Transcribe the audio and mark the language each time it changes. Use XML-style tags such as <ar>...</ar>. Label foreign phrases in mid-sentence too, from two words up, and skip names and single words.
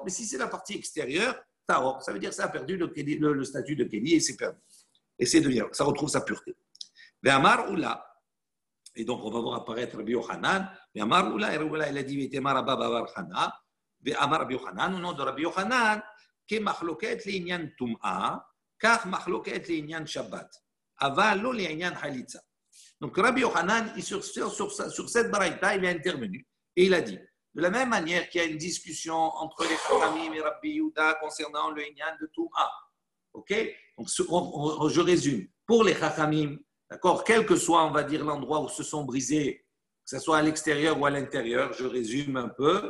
<fr>Mais si c'est la partie extérieure, Taor. Ça veut dire que ça a perdu le statut de Kéli et c'est perdu. Et ça retrouve sa pureté.</fr> <he>ואמר עולא.</he> <fr>Et donc, on va voir apparaître Rabbi Yochanan.</fr> <he>ואמר עולא,</he> <fr>et Oula, il a dit Ve'temar Abba Babar Chana. Ve'amar Rabbi Yochanan, au nom de Rabbi Yochanan,</fr> <he>כמחלוקת לעניין טומאה, כך מחלוקת לעניין שבת, אבל לא לעניין חליצה.</he> <fr>Donc Rabbi Yochanan, sur cette baraïta, il est intervenu et il a dit, de la même manière qu'il y a une discussion entre les Chachamim et Rabbi Yehuda concernant le Inyan de Toum'a. Ok? Donc je résume. Pour les Chachamim, d'accord, quel que soit, on va dire, l'endroit où se sont brisés, que ce soit à l'extérieur ou à l'intérieur, je résume un peu.</fr>